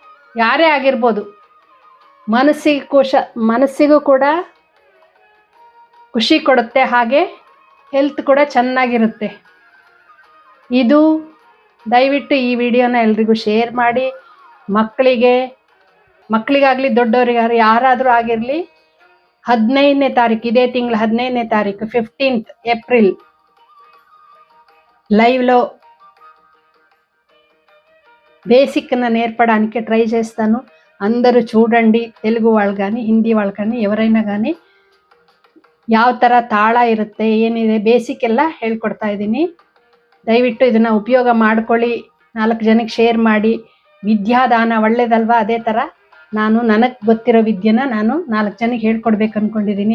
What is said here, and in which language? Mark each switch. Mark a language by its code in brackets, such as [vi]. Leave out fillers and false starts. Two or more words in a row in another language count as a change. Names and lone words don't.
[kn] ಯಾರೇ ಆಗಿರ್ಬೋದು, ಮನಸ್ಸಿಗೂ ಕೂಡ ಖುಷಿ ಕೊಡುತ್ತೆ, ಹಾಗೆ ಹೆಲ್ತ್ ಕೂಡ ಚೆನ್ನಾಗಿರುತ್ತೆ. ಇದು ದಯವಿಟ್ಟು ಈ ವಿಡಿಯೋನ ಎಲ್ರಿಗೂ ಶೇರ್ ಮಾಡಿ. ಮಕ್ಕಳಿಗಾಗಲಿ ದೊಡ್ಡವರಿಗಾಗಲಿ ಯಾರಾದರೂ ಆಗಿರಲಿ 15ನೇ ತಾರೀಕು, ಇದೇ ತಿಂಗಳ 15ನೇ ತಾರೀಕು [te] 15th ఏప్రిల్ లైవ్లో బేసిక్ను నేర్పడానికి ట్రై చేస్తాను. అందరూ చూడండి. తెలుగు వాళ్ళు కానీ హిందీ వాళ్ళు కానీ ఎవరైనా కానీ [kn] ಯಾವ ಥರ ತಾಳ ಇರುತ್ತೆ, ಏನಿದೆ, ಬೇಸಿಕ್ ಎಲ್ಲ ಹೇಳ್ಕೊಡ್ತಾ ಇದ್ದೀನಿ. ದಯವಿಟ್ಟು ಇದನ್ನು ಉಪಯೋಗ ಮಾಡ್ಕೊಳ್ಳಿ. 4 ಜನಕ್ಕೆ ಶೇರ್ ಮಾಡಿ. ವಿದ್ಯಾದಾನ ಒಳ್ಳೇದಲ್ವಾ? ಅದೇ ಥರ ನನಗೆ ಗೊತ್ತಿರೋ ವಿದ್ಯೆನ ನಾನು 4 ಜನಕ್ಕೆ ಹೇಳ್ಕೊಡ್ಬೇಕು ಅಂದ್ಕೊಂಡಿದ್ದೀನಿ.